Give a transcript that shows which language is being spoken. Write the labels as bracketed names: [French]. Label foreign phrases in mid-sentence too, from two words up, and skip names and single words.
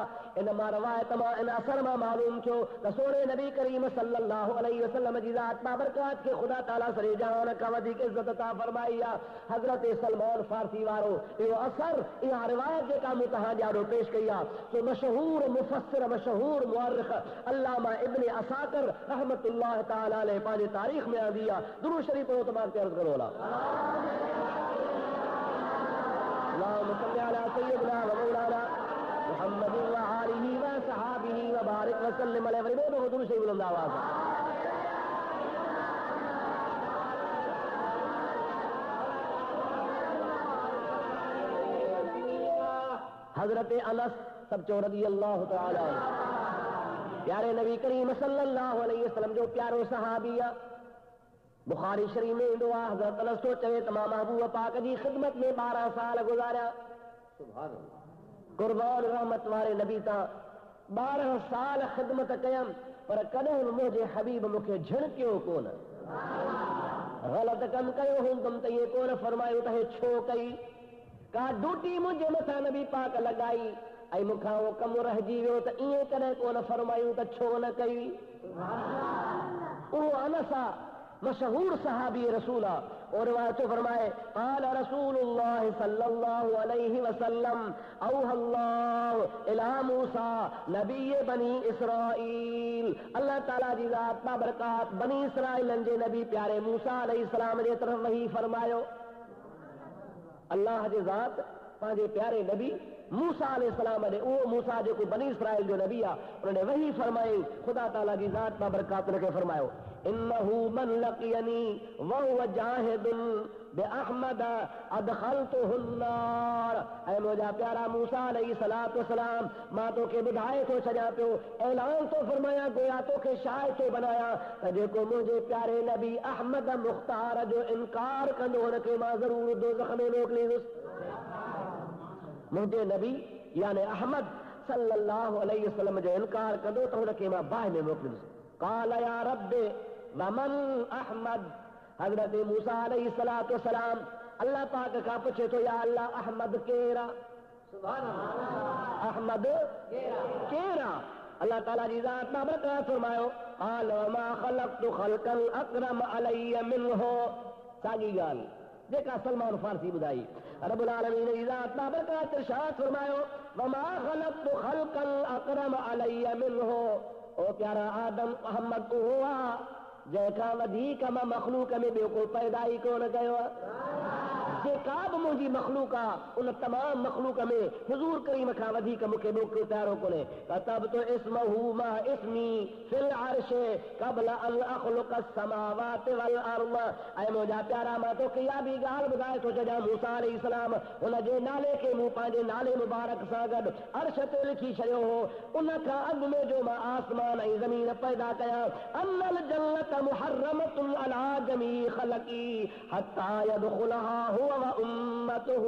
[Sindhi] इन मां रवायत मां इन असर मां मालूम थियो त सोने नबी करीम [Arabic] صلى الله عليه وسلم [Sindhi] जी ज़ात बाबरकात खे ख़ुदा ताला सरे जहान खां वधीक इज़्ज़त अता फरमाई आहे। हज़रत सलमान फारसी वारो इहो असर इहा रिवायत जेका मूं तव्हां ॾाढो पेश कई आहे सो मशहूर मुफ़स्सिर मशहूर मुअर्रिख़ अल्लामा इब्न असाकिर [Arabic] رحمة الله تعالى عليه [Sindhi] पंहिंजे तारीख़ में आंदी आहे। दुरूद शरीफ पढ़ो त मां अर्ज़ करो [Arabic] اللهم صل على سيدنا ومولانا محمد وآله وصحبه وبارك وسلم عليه. [Sindhi] वरी बोलो दुरूद शरीफ बुलंद आवाज़ से। हजरत अनस सब चो [Arabic] رضي الله تعالى [Sindhi] प्यारे नबी करीम [Arabic] صلى الله عليه وسلم [Sindhi] जो प्यारो सहाबी आहे। बुखारी शरीफ में ईंदो आहे हज़रत अनस तो चवे त मां महबूब पाक जी ख़िदमत में 12 साल गुज़ारिया। [Arabic] سبحان الله. [Sindhi] कुर्बान रहमत वारे नबी तां 12 साल ख़िदमत कयमि पर कॾहिं मुंहिंजे हबीब मूंखे झिणकियो कोन। ग़लति कमु कयो हूंदुमि त इहे कोन फरमायो त हे छो कई। का ड्यूटी मुंहिंजे मथां नबी पाक लॻाई ऐं मूंखां उहो कमु रहिजी वियो त ईअं कॾहिं कोन फरमायूं त छो न कई। उहो अनसा मशहूर सहाबी रसूल आहे [Urdu] اور وہ فرمائے [Arabic] قال رسول الله صلى الله عليه وسلم أوحى الله إلى موسى نبي بني إسرائيل. [Sindhi] अल्लाह ताला जी ज़ात बाबरकात बनी इसराईलन जे नबी प्यारे मूसा अलैहिस्सलाम जे तरफ़ वही फरमायो। अल्लाह जी ज़ात पंहिंजे प्यारे नबी मूसा अलैहिस्सलाम ॾे, उहो मूसा जेको बनी इसराईल जो नबी आहे, [Urdu] انہوں نے وحی فرمائی. [Sindhi] ख़ुदा ताला जी ज़ात बाबरकात उनखे फरमायो [Arabic] إنه من لقيني وهو جاحد بأحمد أدخلته النار. [Sindhi] ऐं मुंहिंजा प्यारा मूसा [Arabic] عليه الصلاة والسلام, [Sindhi] मां तोखे ॿुधाए थो छॾियां पियो, ऐलान थो फरमायां, गोया तोखे शाये थो बनायां त जेको मुंहिंजे प्यारे नबी अहमद मुख़्तार जो इनकार कंदो हुनखे मां ज़रूर दोज़ख में मोकिलींदुसि। मुंहिंजे नबी यानी अहमद [Arabic] صلى الله عليه وسلم [Sindhi] जो इनकार कंदो त हुनखे मां बाहि में मोकिलींदुसि। [Arabic] قال يا رب ومن أحمد. [Sindhi] हज़रत मूसा [Arabic] عليه الصلاة والسلام [Sindhi] अल्लाह पाक खां पुछे थो, [Arabic] يا الله [Sindhi] अहमद केरु आहे? [Arabic] سبحان الله, [Sindhi] अहमद केरु आहे? अल्लाह ताला जी ज़ात बाबरकात फरमायो [Arabic] قال ما خلقت خلقا أكرم علي منه. [Sindhi] साॻी ॻाल्हि जेका सलमान फारसी ॿुधाई। [Arabic] رب العالمين [Sindhi] जी ज़ात बाबरकात इरशाद फरमायो [Arabic] وما خلقت خلقا أكرم علي منه. [Sindhi] ओ प्यारा आदम अहमद उहो आहे जंहिंखां वधीक मां मख़लूक में ॿियो को पैदा ई कोन कयो आहे। जेका बि मुंहिंजी मख़लूक आहे उन तमाम मख़लूक में हुज़ूर करीम खां वधीक मूंखे ॿियो को प्यारो कोन्हे। [Arabic] كتبت اسمه مع اسمي في العرش قبل أن أخلق السماوات والأرض. [Sindhi] ऐं मुंहिंजा प्यारा मां तोखे इहा बि ॻाल्हि ॿुधाए थो छॾियां, मूसा अलैहिस्सलाम हुनजे नाले खे मूं पंहिंजे नाले मुबारक सां गॾु अर्श ते लिखी छॾियो हो। उन खां अॻु में जो मां आसमान ऐं ज़मीन पैदा कयां, [Arabic] إن الجنة محرمة على جميع خلقي حتى يدخلها هو وأمته.